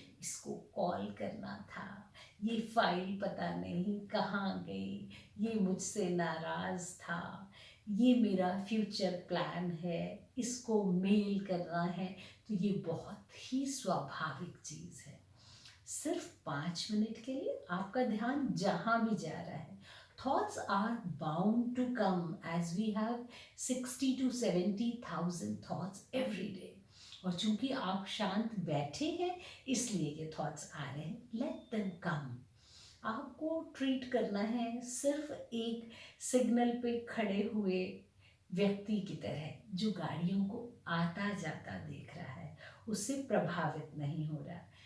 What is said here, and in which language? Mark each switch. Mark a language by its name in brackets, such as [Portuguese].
[Hindi] इसको कॉल करना था, ये फाइल पता नहीं कहाँ गई, ये मुझसे नाराज़ था, ये मेरा फ्यूचर प्लान है, इसको मेल करना है। तो ये बहुत ही स्वाभाविक चीज़ है। सिर्फ 5 मिनट के लिए आपका ध्यान जहाँ भी जा रहा है [English] Thoughts are bound to come as we have 60 to 70,000 thoughts every day. [Hindi] और चूंकि आप शांत बैठे हैं इसलिए ये थॉट्स आ रहे हैं. [English] Let them come. [Hindi] आपको ट्रीट करना है सिर्फ एक सिग्नल पे खड़े हुए व्यक्ति की तरह जो गाड़ियों को आता जाता देख रहा है, उससे प्रभावित नहीं हो रहा.